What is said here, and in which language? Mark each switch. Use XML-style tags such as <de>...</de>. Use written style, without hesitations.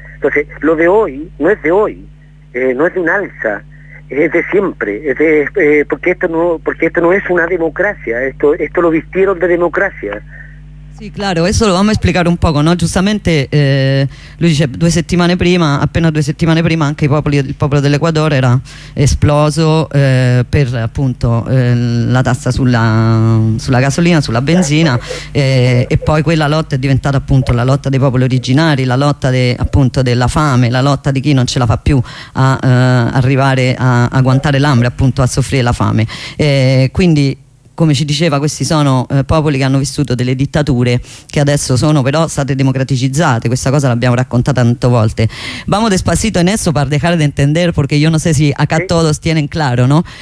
<es>Entonces lo de hoy no es de hoy, no es de un alza, es de siempre, porque esto no es una democracia, esto lo vistieron de democracia. Sì, claro, eso lo vamos a explicar un poco, ¿no?</es> <it>Justamente lui dice appena due settimane prima anche il popolo dell'Ecuador era esploso per appunto la tassa sulla gasolina, sulla benzina, e poi quella lotta è diventata appunto la lotta dei popoli originari, la lotta appunto della fame, la lotta di chi non ce la fa più a arrivare a agguantare l'hambre, appunto a soffrire la fame. Quindi come ci diceva, questi sono popoli che hanno vissuto delle dittature che adesso sono però state democraticizzate. Questa cosa l'abbiamo raccontata tante volte.</it> <es>Vamos despacito en eso para dejar de entender, porque yo no sé si acá todos tienen claro, ¿no?</es>